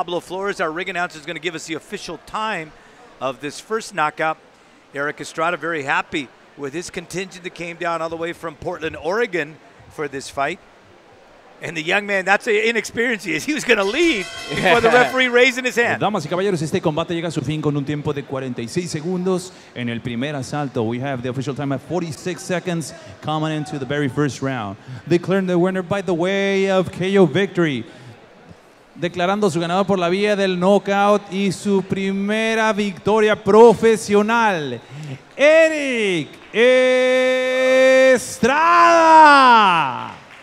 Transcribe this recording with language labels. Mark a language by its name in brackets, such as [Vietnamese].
[English] Pablo Flores, our ring announcer, is going to give us the official time of this first knockout. Eric Estrada very happy with his contingent that came down all the way from Portland, Oregon for this fight. And the young man, that's the inexperience he is. He was going to lead before the referee raising his hand. [Spanish] Damas y caballeros, este combate llega a su fin con un tiempo de 46 segundos. En el primer asalto, [English] we have the official time at 46 seconds coming into the very first round. Declaring the winner by the way of KO victory. [Spanish] Declarando su ganador por la vía del knockout y su primera victoria profesional, Eric Estrada.